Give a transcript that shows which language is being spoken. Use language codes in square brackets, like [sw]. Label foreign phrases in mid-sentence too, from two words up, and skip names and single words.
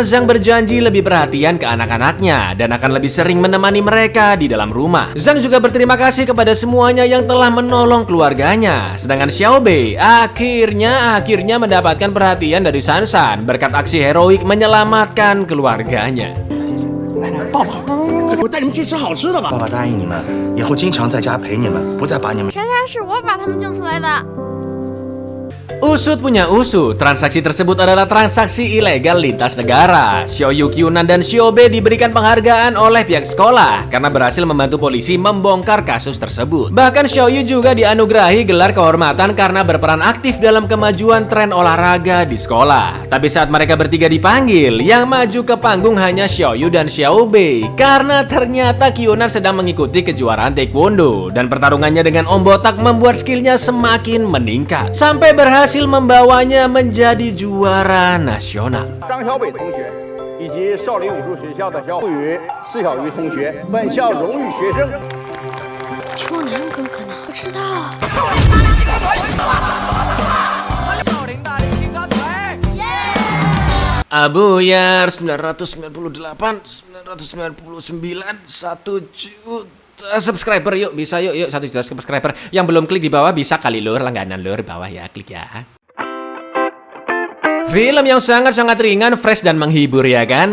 [id] Zhang berjanji lebih perhatian ke anak-anaknya dan akan lebih sering menemani mereka di dalam rumah. Zhang juga berterima kasih kepada semuanya yang telah menolong keluarganya. Sedangkan Xiaobei akhirnya mendapatkan perhatian dari Sansan berkat aksi heroik menyelamatkan keluarganya. [zh] 爸爸，我带你们去吃好吃的吧。爸爸答应你们，以后经常在家陪你们，不再把你们。珊珊是我把他们救出来的。 [id] Usut punya usut, transaksi tersebut adalah transaksi ilegal lintas negara. Xiaoyu, Qiunan, dan Xiaobei diberikan penghargaan oleh pihak sekolah karena berhasil membantu polisi membongkar kasus tersebut. Bahkan Xiaoyu juga dianugerahi gelar kehormatan karena berperan aktif dalam kemajuan tren olahraga di sekolah. Tapi saat mereka bertiga dipanggil, yang maju ke panggung hanya Xiaoyu dan Xiaobei karena ternyata Qiunan sedang mengikuti kejuaraan taekwondo dan pertarungannya dengan Om Botak membuat skillnya semakin meningkat sampai berhasil membawanya menjadi juara nasional. [zh] 张小北同学以及少林武术学校的小雨、施小鱼同学，本校荣誉学生。秋楠哥哥呢？不知道。少林大力青钢腿。 [id] Abuyar 998 999 1 juta subscriber, yuk bisa yuk 1 juta subscriber. Yang belum klik di bawah bisa kali lur, langganan lur bawah ya, klik ya. Film yang sangat-sangat ringan, fresh dan menghibur ya kan?